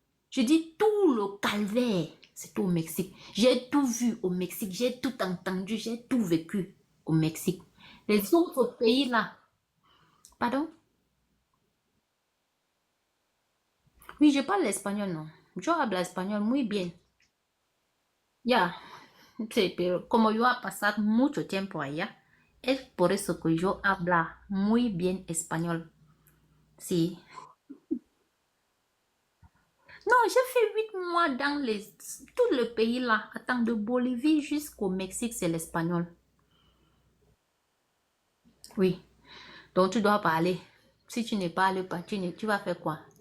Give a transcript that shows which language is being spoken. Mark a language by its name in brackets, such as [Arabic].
[French] Je dis tout le calvaire, c'est au Mexique. J'ai tout vu au Mexique, j'ai tout entendu, j'ai tout vécu au Mexique. Les autres pays là, pardon? Oui, je parle espagnol, non. [Spanish] Yo hablo español muy bien. Ya, sí, pero como yo he pasado mucho tiempo allá, es por eso que yo hablo muy bien español. Sí. [French] Non, j'ai fait 8 mois dans tout le pays là. Attends, de Bolivie jusqu'au Mexique, c'est l'espagnol. Oui. Donc tu dois parler. Si tu ne parles pas, tu vas faire quoi?